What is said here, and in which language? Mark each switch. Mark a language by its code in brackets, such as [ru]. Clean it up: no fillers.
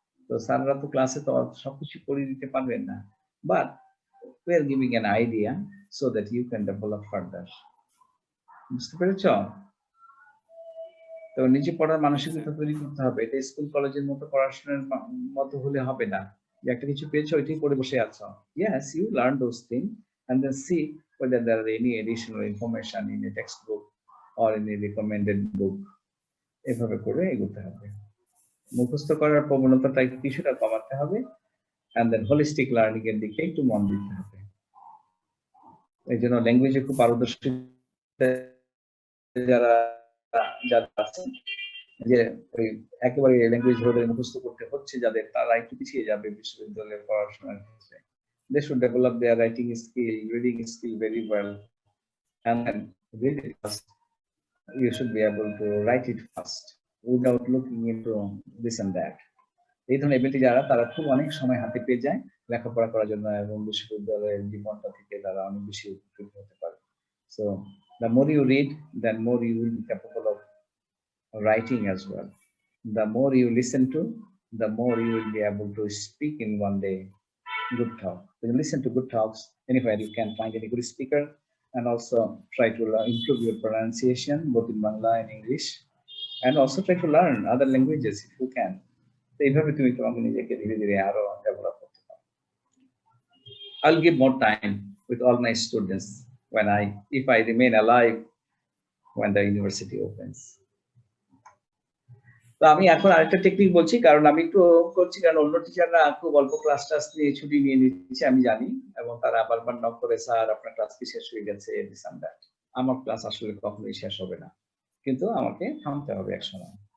[bn] তো স্যাররা তো ক্লাসে তো সবকিছু করে দিতে পারবেন না, but [en] we are giving an idea so that you can develop further. [bn] বুঝতে পেরেছ? তো নিজে পড়ার মানসিকতা তৈরি করতে হবে। এটা স্কুল কলেজের মতো পড়াশোনার মতো হলে হবে না যে একটা কিছু পেয়েছো ওইটাই পড়ে বসে আছো। [en] Yes, you learn those things and then see whether there are any additional information in a textbook or in a recommended book. [bn] এভাবে করে এগোতে হবে। মুখস্থ করার প্রবণতাটা কিছুটা কমাতে হবে [en] and then holistic learning [bn] এর দিকে একটু মন দিতে হবে। এই জন্য ল্যাঙ্গুয়েজে খুব পারদর্শী যারা আছে, যে ওই একেবারে ল্যাঙ্গুয়েজ ধরে মুখস্থ করতে হচ্ছে যাদের, তারা একটু পিছিয়ে যাবে বিশ্ববিদ্যালয়ের পড়াশোনার ক্ষেত্রে। [en] They should develop their writing skill, reading skill very well, and then read it fast. You should be able to write it fast without looking into this and that. [bn] এই ধরনের এবিলিটি যারা, তারা খুব অনেক সময় হাতে পেয়ে যায় লেখাপড়া করার জন্য এবং বিশ্ববিদ্যালয়ের জীবনটা থেকে তারা অনেক বেশি উপকৃত হতে পারে। [en] So the more you read, then more you will be capable of writing as well. The more you listen to, the more you will be able to speak in one day. Good talk. When you listen to good talks, anywhere you can find any good speaker, and also try to improve your pronunciation both in Bangla and English, and also try to learn other languages if you can. [bn] So এইভাবে তুমি তোমাকে নিজেকে ধীরে ধীরে আরো develop করতে পারো। [en] I'll give more time with all my students when if I remain alive when the university opens. [bn] তো আমি এখন আরেকটা টেকনিক বলছি, কারণ আমি একটু করছি, কারণ অন্য টিচাররা খুব অল্প ক্লাস টাস নিয়ে ছুটি নিয়ে নিচ্ছে আমি জানি, এবং তারা বারবার নক করে স্যার আপনার ক্লাস কি শেষ হয়ে গেছে, [en] This and that. [bn] আমার ক্লাস আসলে কখনোই শেষ হবে না, কিন্তু আমাকে থামতে হবে এক সময়।